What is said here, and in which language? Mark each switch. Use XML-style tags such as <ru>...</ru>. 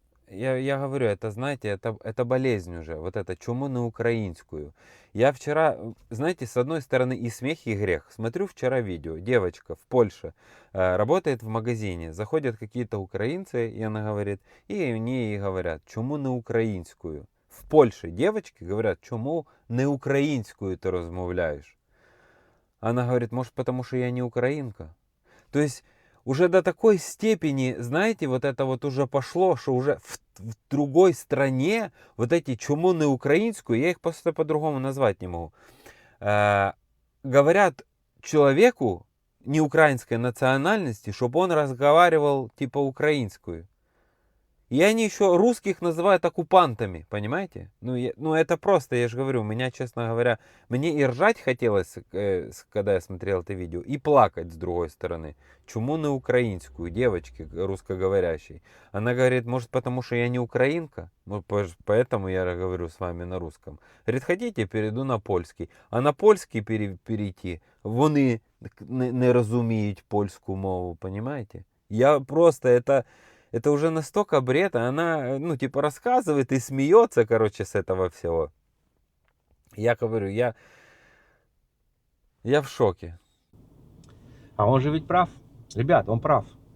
<ru>Я говорю, это, знаете, это болезнь уже, вот это чуму на украинскую. Я вчера, знаете, с одной стороны и смех, и грех. Смотрю вчера видео, девочка в Польше работает в магазине, заходят какие-то украинцы, и она говорит, и мне ей говорят, чуму на украинскую. В Польше девочки говорят,</ru> <uk>чому не українською ти розмовляєш?</uk> <ru>Она говорит, может, потому что я не украинка? То есть уже до такой степени, знаете, вот это вот уже пошло, что уже в другой стране вот эти чуму не украинскую, я их просто по-другому назвать не могу, говорят человеку не украинской национальности, чтобы он разговаривал типа украинскую. И они еще русских называют оккупантами, понимаете? Ну это просто, я же говорю, меня, честно говоря, мне и ржать хотелось, когда я смотрел это видео, и плакать с другой стороны. Чуму на украинскую, девочки русскоговорящей. Она говорит, может, потому что я не украинка? Ну, поэтому я говорю с вами на русском. Говорит, хотите, перейду на польский. А на польский перейти,</ru> <uk>вони не розуміють польську мову,</uk> <ru>понимаете? Я просто, это уже настолько бред, она, ну, типа, рассказывает и смеется, короче, с этого всего. Я говорю, я в шоке. А он же ведь прав. Ребят, он прав.</ru>